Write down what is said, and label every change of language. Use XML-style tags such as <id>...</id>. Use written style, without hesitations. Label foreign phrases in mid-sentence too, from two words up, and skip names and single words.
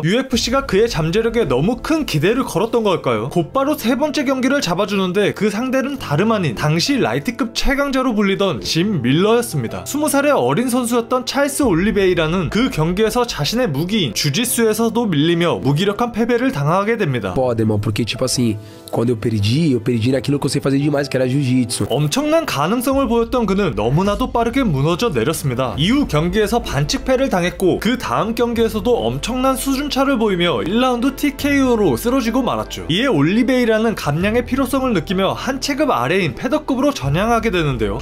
<ko>UFC가 그의 잠재력에 너무 큰 기대를 걸었던 걸까요? 곧바로 세 번째 경기를 잡아주는데 그 상대는 다름 아닌 당시 라이트급 최강자로 불리던 짐 밀러였습니다. 20살의 어린 선수였던 찰스 올리베이라는 그 경기에서 자신의 무기인 주짓수에서도 밀리며 무기력한 패배를 당하게 됩니다.</ko> <pt>Foda, irmão, porque tipo assim, quando eu perdi naquilo que eu sei fazer demais, que era jiu-jitsu.</pt> <ko>엄청난 가능성을 보였던 그는 너무나도 빠르게 무너져 내렸습니다. 이후 경기에서 반칙패를 당했고 그 다음 경기에서도 엄청난 수준차를 보이며 1라운드 TKO로 쓰러지고 말았죠. 이에 올리베이라는 감량의 필요성을 느끼며 한 체급 아래인 패더급으로 전향하게 되는데요.</ko>